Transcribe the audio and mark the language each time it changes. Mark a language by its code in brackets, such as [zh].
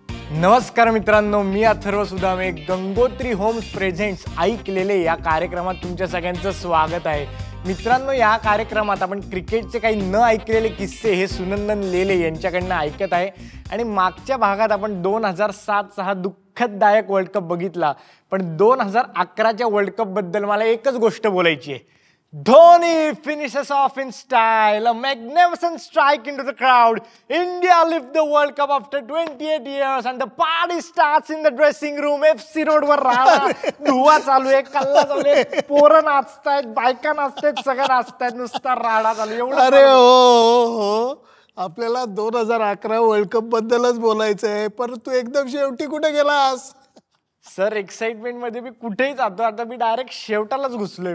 [mr] नमस्कार मित्रांनो, मी Atharva Sudame. Gangotri homes presents ऐकलेले या कार्यक्रमात तुमच्या सगळ्यांचं स्वागत आहे. मित्रांनो, या कार्यक्रमात आपण क्रिकेटचे काही न ऐकलेले किस्से हे सुनंदन लेले यांच्याकडनं ऐकत आहे. आणि मागच्या भागात आपण 2007चा हा दुःखदायक वर्ल्ड कप बघितला, पण 2011च्या वर्ल्ड कप बद्दल मला एकच गोष्ट बोलायची आहे. [en] Dhoni finishes off in style, a magnificent strike into the crowd. India lift the World Cup after 28 years and the party starts in the dressing room. [mr] FC road वर राहणार, धुवा चालू आहे, कल्ला चालू आहे, पोरं नाचतायत, बायका नाचतायत, सगळं नाचतायत, नुसता राडा चालू एवढं. अरे हो, आपल्याला 2011 वर्ल्ड कप बद्दलच बोलायचं आहे, परंतु एकदम शेवटी कुठे गेलास? सर, एक्साइटमेंट मध्ये मी कुठेही जातो, आता मी डायरेक्ट शेवटालाच घुसलोय.